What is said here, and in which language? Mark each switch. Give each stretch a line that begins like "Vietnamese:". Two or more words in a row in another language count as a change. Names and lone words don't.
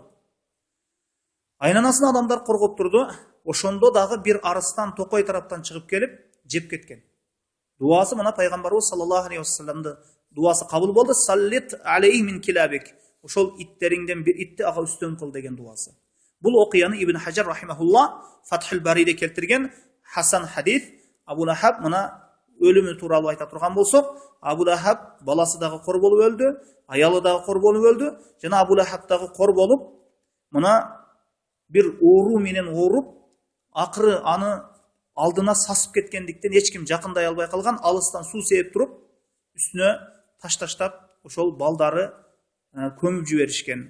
Kyrgyz: Айланасын адамдар коргоп турду. Ошондо дагы бир арыстан токой тараптан чыгып келип жеп кеткен. Дуасы мына пайгамбарыбыз
Arabic: صلى الله عليه وسلم
Kyrgyz: дуасы кабыл болду.
Arabic: سلط عليه من كلابك.
Kyrgyz: Ошол иттериңден бир итти ага үстөн кыл деген дуасы. Бул окуяны Ибн Хаджар рахимахулла Фатхул Бариде келтирген Хасан хадис. Абу Лахаб мына өлүмү тууралуу айта турган болсок, Абу Лахаб баласы дагы кор болуп өлдү, аялы дагы кор болуп өлдү, жана Абу Лахаб дагы кор болуп, мына бир оору менен ооруп, акыры аны алдына сасып кеткендиктен эч ким жакындай албай калган, алыстан суу сээп туруп, үстүнө таш таштап, ошол балдары көмүп жиберишкен.